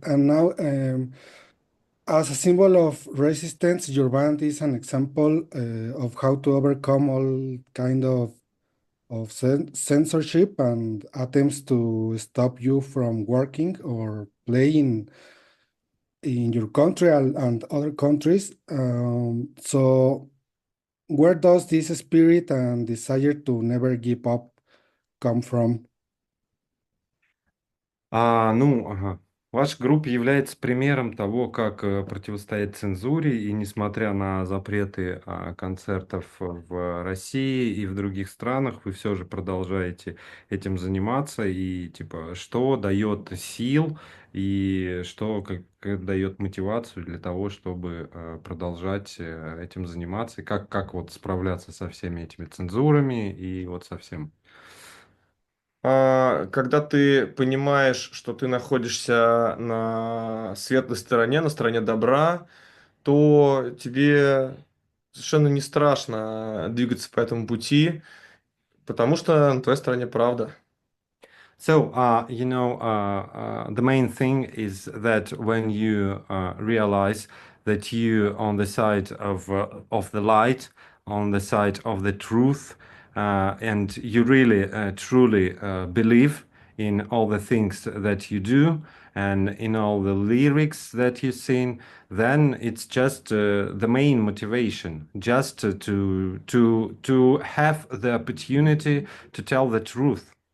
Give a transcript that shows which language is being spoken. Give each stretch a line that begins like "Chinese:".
English: And now, as a symbol of resistance, your band is an example of how to overcome all kind of censorship and attempts to stop you from working or playing in your country and other countries. So, where does this spirit and desire to never give up come from? Ага.
Russian: Ваша группа является примером того, как противостоять цензуре, и несмотря на запреты концертов в России и в других странах, вы все же продолжаете этим заниматься, и типа, что дает сил и что дает мотивацию для того, чтобы продолжать этим заниматься, и как вот справляться со всеми этими цензурами и вот со всем. Когда ты понимаешь, что ты находишься на светлой стороне, на стороне добра, то тебе совершенно не страшно двигаться по этому пути, потому что на твоей стороне правда.
English: So, the main thing is that when you realize that you on the side of the light, on the side of the truth, and you really truly believe in all the things that you do and in all the lyrics that you sing, then it's just the main motivation, just to have the opportunity to tell the truth.